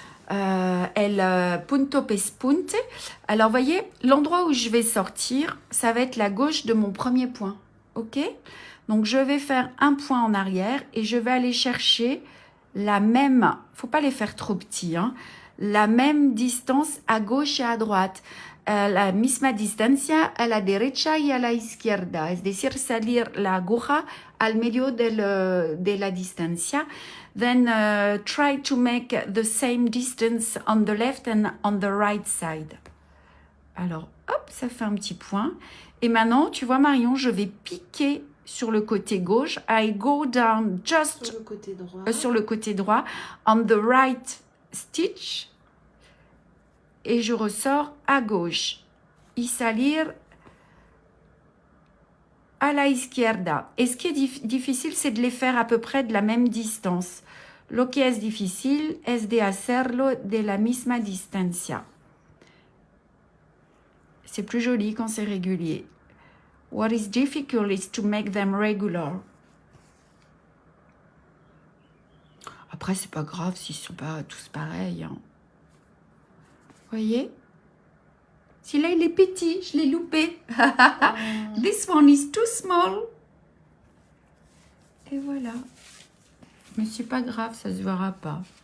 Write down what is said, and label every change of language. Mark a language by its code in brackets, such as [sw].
[es] El punto pespunte. [fr] Alors, voyez, l'endroit où je vais sortir, ça va être la gauche de mon premier point. OK? Donc, je vais faire un point en arrière et je vais aller chercher la même, faut pas les faire trop petits, hein, la même distance à gauche et à droite. [es] La misma distancia a la derecha y a la izquierda. Es decir, salir la aguja al medio de la distancia. [en] Then try to make the same distance on the left and on the right side. [fr] Alors, hop, ça fait un petit point. Et maintenant, tu vois Marion, je vais piquer sur le côté gauche. [en] I go down just [fr] Sur le côté droit. sur le côté droit, [en] on the right stitch, [fr] et je ressors à gauche. [es] Y salir a la izquierda. [fr] Et ce qui est difficile, c'est de les faire à peu près de la même distance. [es] Lo que es difícil es de hacerlo de la misma distancia. [fr] C'est plus joli quand c'est régulier. [en] What is difficult is to make them regular. [fr] Après, c'est pas grave s'ils sont pas tous pareils. Hein. Voyez? Celui-là, il est petit, je l'ai loupé. [en] This one is too small. [fr] Et voilà. Mais c'est pas grave, ça se verra pas.